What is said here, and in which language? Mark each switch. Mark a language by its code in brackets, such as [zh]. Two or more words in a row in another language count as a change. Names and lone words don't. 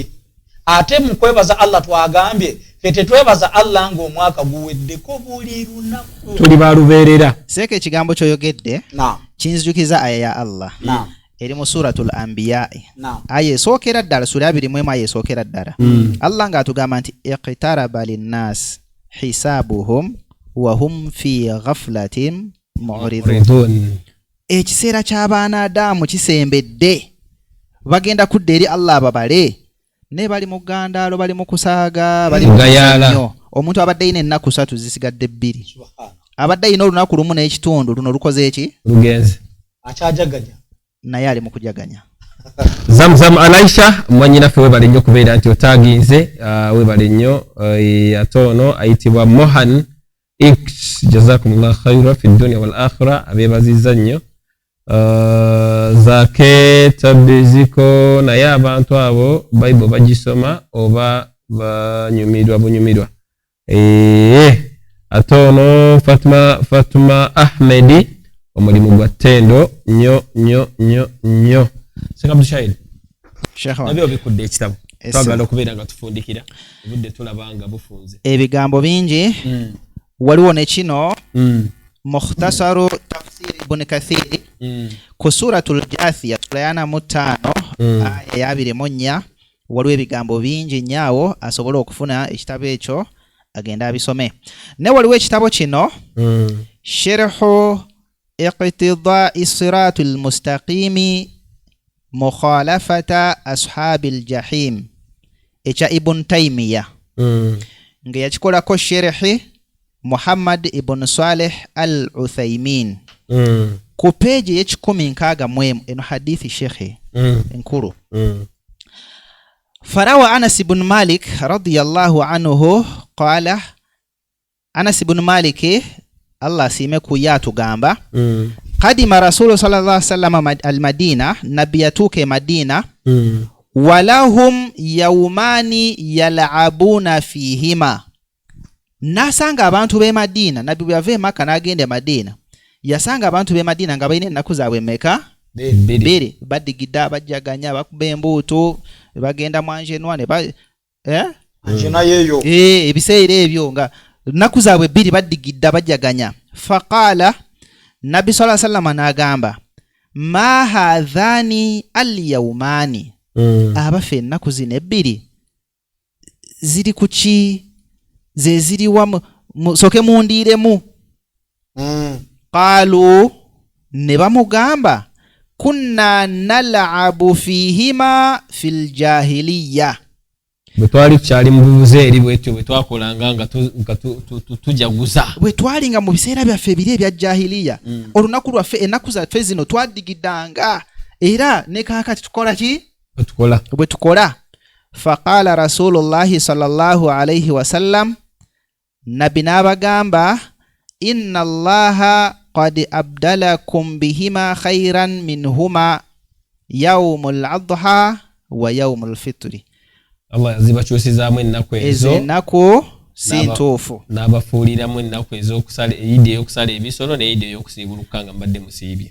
[lg] Ate mu kwebaza Allah twagambye ffe tetwebaza Allah ng'omwaka guweddeko buli lunaku. Tuli balubeerera. Seeka ekigambo ky'oyogedde kinzijukiza aya ya Allah eri mu suratul anbiya aya esookera ddala, sura 21 aya esookera ddala. Allah ng'atugamba nti [ar] اقترب للناس حسابهم وهم في غفلة معرضون. [lg] Ekiseera ky'abaana Adamu kisembedde, bagenda kudda eri Allah ababale, ne bali mu ggandaalo, bali mu kusaaga, bali mu kuzannyo. Omuntu abadde ayina ennaku 3 zisigadde 2, abadde ayina olunaku lumu n'ekitundu, luno lukoze eki? Lugenze. Akyajaganya. Naye ali mu kujaganya. Zamzam Alaisha mwanyinaffe webale nnyo kubeera nti otaginze, webale nnyo. Ate ono ayitibwa Mohan X, [ar] جزاكم الله خيرا في الدنيا والآخرة, [lg] abeebazizza nnyo. Zake tabiziko naye abantu abo Bible bagisoma oba bunyumirwa. Ate ono Fatuma Ahmedi, omulimu gwa ttendo nnyo. Seka Abdushahid, nabyo bikudde ekitabo twagala okubeera nga tufundikira obudde tulabanga bufunze ebigambo bingi. Waliwo ne kino mukhtasaru tafsir ibn Kathir ku suratul Jathiyah sura ya 5 aya 24. Waliwo ebigambo bingi nnyawo, asobola okufuna ekitabo ekyo agenda abisome. Ne waliwo ekitabo kino sharhu iqtida'i siratul mustaqimi mukhalafata ashabil jahim ekya Ibn Taymiyyah, nga yakikolako sherhi Muhammad ibn Saleh al-Uthaymin ku peji y'ekikumi-nkaaga-mwemu. Eno hadithi shekhe enkulu. [ar] فروى أنس بن مالك رضي الله عنه قال, Anas ibn Malik [lg] Allah siime ku yatugamba, [ar] قدم رسول الله صلى الله عليه وسلم المدينة, [lg] nabi yatuke Madina, [ar] ولهم يومان يلعبون فيهما. [lg] Nasanga abantu be Madina, nabi bwave Makka n'agenda Madina, yasanga abantu be Madina nga balina ennaku zaabwe mmeka? 2. Badigidda, bajjaganya, bakuba embuutu, bagenda mwanjenwa ne anjena yeyo ebiseera ebyo nga ennaku zaabwe 2 badigidda, bajjaganya. [ar] فقال النبي صلى الله عليه وسلم n'agamba, ما هذان اليومان, [lg] abafe ennaku zino ebbiri ziri ku ki ze ziriwa musoke mundiiremu [ar] qaalu [lg] ne bamugamba [ar] كنا نلعب فيهما في الجاهلية [lg] bwe twali tukyali mu buzeeri bwetyo bwe twakolanga nga tujaguza bwe twalinga mu biseera byaffe ebiri ebya jahiliya olunaku lwaffe ennaku zaffe zino twadigidanga era ne kaakati tukola ki bwe tukola [ar] فقال رسول الله صلى الله عليه وسلم [lg] nabbi n'abagamba [ar] إن الله قد أبدلكم بهما خيرا منهما يوم الأضحى ويوم الفطر [lg] Allah yazibakyusizaamu ennaku ezo ennaku si ntuufu n'abafuuliramu ennaku ez'okusala eyidi ey'okusala ebisolo n'eyidi ey'okusiibuluka nga mbadde musiibye